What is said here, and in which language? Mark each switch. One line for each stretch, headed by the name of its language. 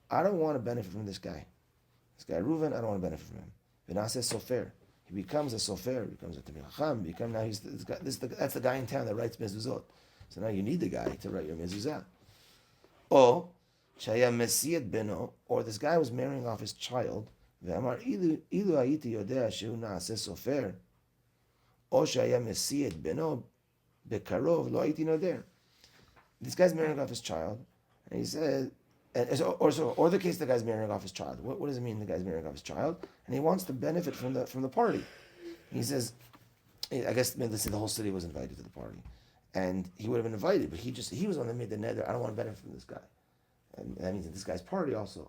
English: I don't want to benefit from this guy. This guy Reuven, I don't want to benefit from him.
Hebrew: V'naseh sofer.
English: He becomes a sofer. He becomes a tamil chacham. Now he's this guy. That's the guy in town that writes mezuzot. So now you need the guy to write your mezuzah. Or
Hebrew: shaya mesiyat beno.
English: Or this guy was marrying off his child.
Hebrew: ואמר, אילו הייתי יודע שהוא נעשה סופר, או שהיה משיא את בנו בקרוב, לא הייתי נודר.
English: This guy's marrying off his child, and he said, or the case the guy's marrying off his child. What does it mean the guy's marrying off his child? And he wants to benefit from the party. He says, I guess let's say the whole city was invited to the party, and he would have been invited, but he was the one that made the neder. I don't want to benefit from this guy, and that means that this guy's party also.